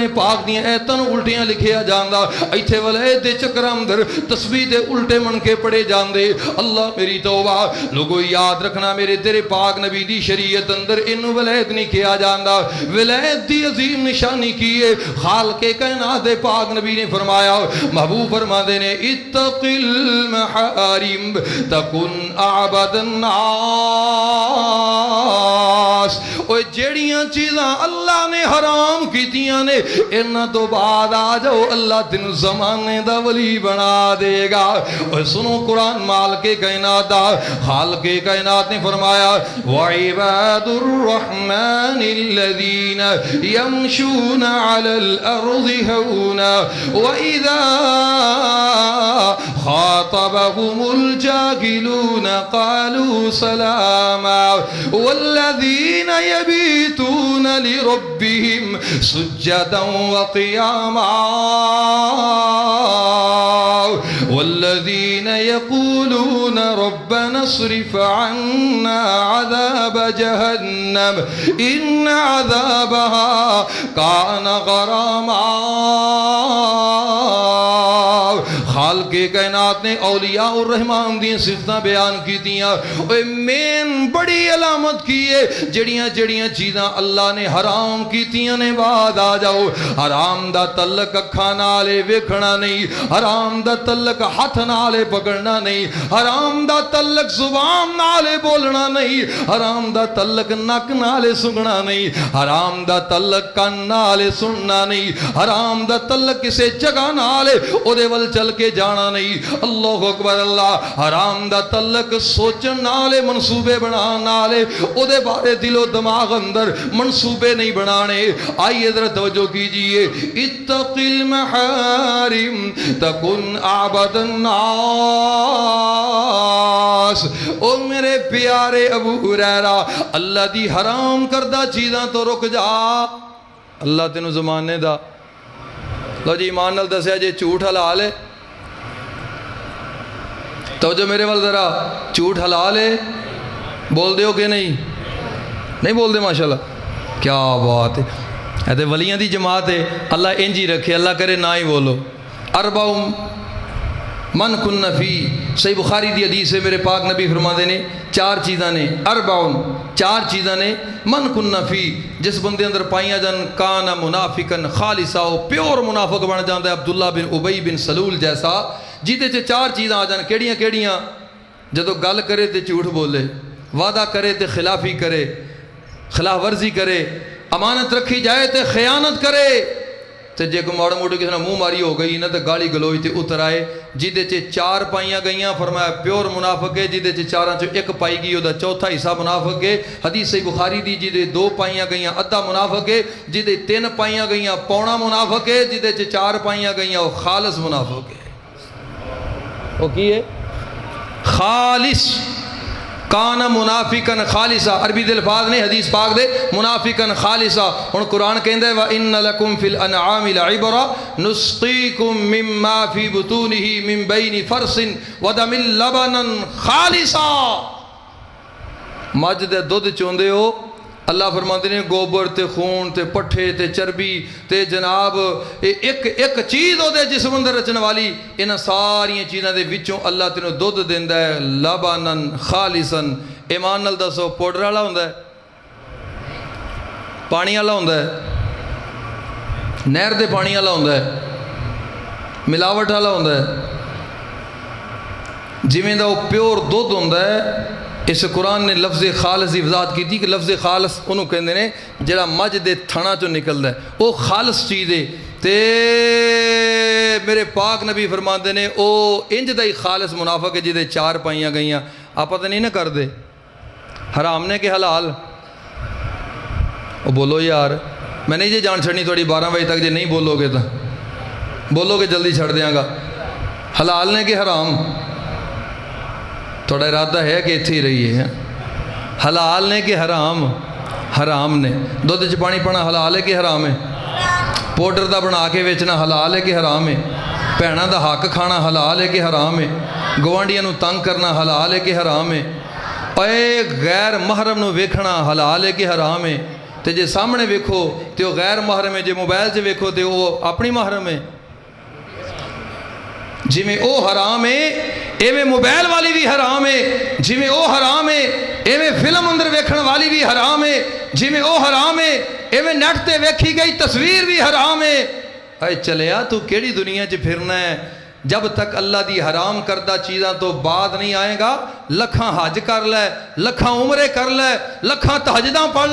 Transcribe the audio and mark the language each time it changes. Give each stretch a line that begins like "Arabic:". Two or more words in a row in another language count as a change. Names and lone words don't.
Punjabi: پاک دیاں ایتاں الٹیاں لکھیا جاندا ایتھے ولے دے چکراں اندر تسبیح دے الٹے من کے پڑے جاندے اللہ میری توبہ لوگو یاد رکھنا میرے تیرے پاک نبی دی شریعت اندر انو ولایت نہیں کیا جاندا ولایت دی عظیم نشانی کیے خالق کائنات دے پاک نبی نے فرمایا محبوب فرما دے نے
Arabic: اتق المحارم تکن اعبد الناس
Punjabi: اوہ جیڑیاں چیزاں اللہ نے حرام کیتیاں نے انہاں تو بعد آ جاؤ اللہ تینوں زمانے دا ولی بنا دے گا اوہ سنو قرآن مالک کائنات دا خالق کائنات نے فرمایا
Arabic: وَعِبَادُ الرَّحْمَنِ الَّذِينَ يَمْشُونَ عَلَى الْأَرْضِ هَوْنًا وَإِذَا خَاطَبَهُمُ الْجَاهِلُونَ قَالُوا سَلَامًا وَالَّذِينَ يَبِيتُونَ لِرَبِّهِمْ سُجَّدًا وَقِيَامًا والذين يقولون ربنا اصرف عنا عذاب جهنم إن عذابها كان غراما
Punjabi: خالق کائنات نے اولیاء الرحمن دی صفتاں بیان کی دیاں مین بڑی علامت کی ہے جڑیاں چیزاں اللہ نے حرام کیتیاں نے بعد آ جاؤ حرام دا تعلق اکھاں نالے ویکھنا نہیں حرام دا تعلق ہاتھ نالے پکڑنا نہیں حرام دا تعلق زبان نالے بولنا نہیں حرام دا تعلق نک نالے سنگنا نہیں حرام دا تعلق کان نالے سننا نہیں حرام دا تعلق کسے جگہ نالے او دے ول چل کے جانا نہیں
Arabic: اللہ اکبر
Punjabi: اللہ حرام دا تعلق سوچن نالے منصوبے بنان نالے او دے بارے دل و دماغ اندر منصوبے نہیں بنانے
Urdu: آئیے ذرا توجہ کیجئے
Arabic: اتق المحارم تکن اعبد الناس
Punjabi: او میرے پیارے ابو ہریرہ اللہ دی حرام کردہ چیزاں تو رک جا اللہ تینوں زمانے دا لو جی ایمان نال دسیا جے جھوٹ حلال ہے توجہ میرے وال ذرا جھوٹ حلال ہے بول دے ہو کہ نہیں بول دے ماشاءاللہ کیا بات ہے ایتے ولیاں دی جماعت ہے اللہ انجی رکھے اللہ کرے نہ ہی بولو
Arabic: اربع من کن فی
Punjabi: صحیح بخاری دی حدیث ہے میرے پاک نبی فرما دے نے 4 چیزاں نے 4 چیزاں نے
Arabic: من کن فی
Punjabi: جس بندے اندر پائیاں جان کانا
Arabic: منافقن خالصا
Punjabi: ہو پیور منافق بن جاندہ ہے عبداللہ بن ابی بن سلول جیسا جیتے 4 چیزاں آ جان کیڑیاں جدو گل کرے تے جھوٹ بولے وعدہ کرے تے خلافی کرے خلاف ورزی کرے امانت رکھی جائے تے خیانت کرے تے جے کوئی ماڑا موٹی کسی نے منہ ماری ہو گئی نا تے گالی گلوچ تے اتر آئے جیدے چے 4 پائیاں گئیاں فرمایا پیور منافق ہے جیدے چے 4 چوں 1 پائی گئی او دا چوتھا حصہ منافق ہے حدیث صحیح بخاری دی جیدے 2 پائیاں گئیاں ادھا منافق ہے جیدے 3 پائیاں گئیاں پونا منافق ہے جیدے چے 4 پائیاں گئیاں وہ خالص منافق ہے وہ کی ہے خالص
Arabic: کانا منافقن خالصا
Punjabi: عربی دے الفاظ نے حدیث پاک دے
Arabic: منافقن خالصا
Punjabi: ہن قرآن کہندا ہے
Arabic: وَإِنَّ لَكُمْ فِي الْأَنْعَامِ لَعِبْرَةً نُسْقِيكُم مِّمَّا فِي بُطُونِهِ مِن بَيْنِ فَرْثٍ وَدَمٍ لَبَنًا خَالِصًا
Punjabi: مجھ دے دودھ چوندے ہو
Urdu: اللہ فرماتے ہیں
Punjabi: گوبر تے خون تے پٹھے تے چربی تے جناب ایک چیز ہو دے جسم اندر رچن والی انہاں ساری چیزاں دے وچوں اللہ تینوں دودھ دیندا ہے
Arabic: لبنن خالصن
Punjabi: ایمان نال دسو پاؤڈر والا ہوندا ہے پانی والا ہوندا ہے نہر دے پانی والا ہوندا ہے ملاوٹ والا ہوندا ہے جویں دا وہ پیور دودھ ہوندا ہے اس قرآن نے لفظ خالص
Urdu: کی وضاحت کی تھی
Punjabi: کہ لفظ خالص انہوں کہندے نے جڑا مجھ دے تھنا چوں نکلدا ہے وہ خالص چیز ہے تے میرے پاک نبی فرماندے نے او انج دا ہی خالص منافق ہے جدے 4 پائیاں گئیاں آپ پتہ نہیں نہ کر دے حرام نے کہ حلال وہ بولو یار میں نہیں جی جان چھڑنی تھوڑی 12 بجے تک جی نہیں بولو گے تو بولو گے جلدی چھڑ دیاں گا حلال نے کہ حرام تھوڑا ارادہ ہے کہ اتھی رہی ہے حلال نے کہ حرام حرام نے دودھ چ پانی پانا حلال ہے کہ حرام ہے پاؤڈر دا بنا کے ویچنا حلال ہے کہ حرام ہے بھیناں دا حق کھانا حلال ہے کہ حرام ہے گوانڈیاں نو تنگ کرنا حلال ہے کہ حرام ہے اے غیر محرم نو ویکھنا حلال ہے کہ حرام ہے تے جے سامنے ویکھو تے وہ غیر محرم ہے جے موبائل سے ویکھو تے وہ اپنی محرم ہے جی میں او حرام ہے ایویں موبائل والی بھی حرام ہے جی میں او حرام ہے ایویں فلم اندر ویکھن والی بھی حرام ہے جی میں او حرام ہے ایویں نیٹ تے ویکھی گئی تصویر بھی حرام ہے اے چلیا تو کیڑی دنیا چ پھرنا ہے جب تک اللہ دی حرام کردہ چیزاں تو بعد نہیں آئے گا لکھاں حج کر لے لکھاں عمرے کر لے لکھاں تہجداں پڑھ